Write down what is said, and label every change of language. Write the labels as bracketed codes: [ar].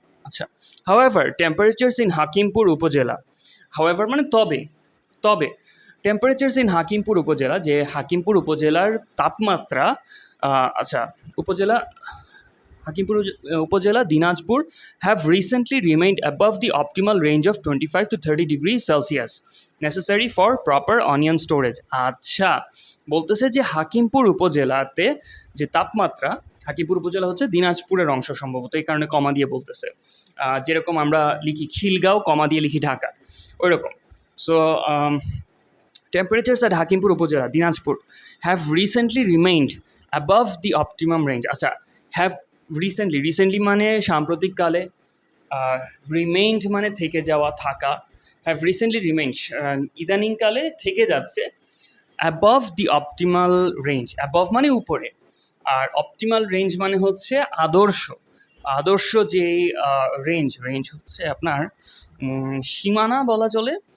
[en] আচ্ছা, however temperatures in Hakimpur Upazila, [bn] however মানে তবে [en] temperatures in Hakimpur Upazila, [bn] যে হাকিমপুর উপজেলার তাপমাত্রা, [en] আচ্ছা, Hakimpur Upazila Dinajpur have recently remained above the optimal range of 25 to 30 degrees Celsius necessary for proper onion storage. [bn] আচ্ছা, বলতেছে যে হাকিমপুর উপজেলাতে যে তাপমাত্রা, হাকিমপুর উপজেলা হচ্ছে দিনাজপুরের অংশ সম্ভবত, এই কারণে কমা দিয়ে বলতেছে, যেরকম আমরা লিখি খিলগাঁও, কমা দিয়ে লিখি ঢাকা, ওই রকম। [en] So temperatures at Hakimpur Upazila, Dinajpur, have recently remained above the optimum range. [bn] আচ্ছা, have recently মানে সাম্প্রতিককালে, remained মানে থেকে যাওয়া, থাকা, [en] have recently remained [bn] ইদানিংকালে থেকে যাচ্ছে, [en] above the optimal range, [bn] above মানে উপরে, আর optimal range মানে হচ্ছে আদর্শ যে রেঞ্জ হচ্ছে আপনার সীমানা বলা চলে।